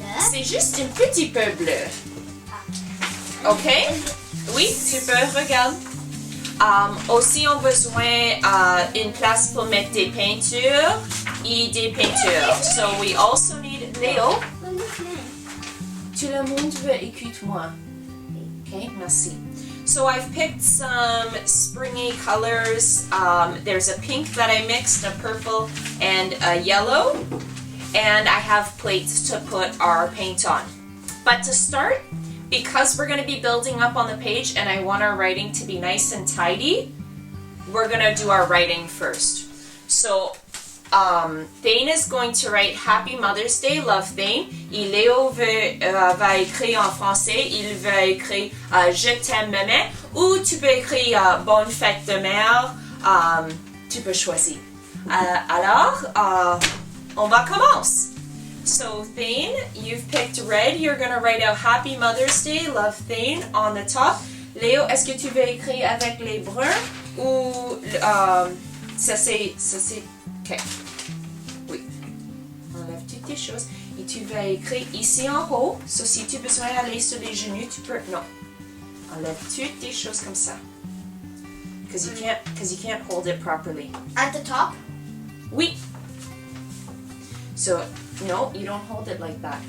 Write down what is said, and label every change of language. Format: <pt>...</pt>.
<fr>C'est juste un petit peu bleu. Ok? Oui, tu peux, regarde. Aussi, on a besoin d'une place pour mettre des peintures et des peintures.</fr> <en>So we also need Léo.</en> <fr>Tu le montres, écoute-moi. Okay, merci.</fr> <en>So I've picked some springy colors. There's a pink that I mixed, a purple, and a yellow. And I have plates to put our paint on. But to start, because we're going to be building up on the page and I want our writing to be nice and tidy, we're going to do our writing first. So Thane is going to write Happy Mother's Day, love Thane.</en> <fr>Et Léo va écrire en français, il va écrire Je t'aime maman. Ou tu peux écrire Bonne fête de mère. Tu peux choisir. Alors, on va commencer.</fr> <en>So Thane, you've picked red. You're going to write out Happy Mother's Day, love Thane on the top.</en> <fr>Léo, est-ce que tu veux écrire avec les bruns ou ça c'est ok. Oui. Enlève toutes tes choses et tu vas écrire ici en haut. So si tu as besoin d'aller sur les genoux, tu peux. Non. Enlève toutes tes choses comme ça.</fr> <en>Because you can't hold it properly. At the top?</en> <fr>Oui.</fr> <en>So, no, you don't hold it like that.</en>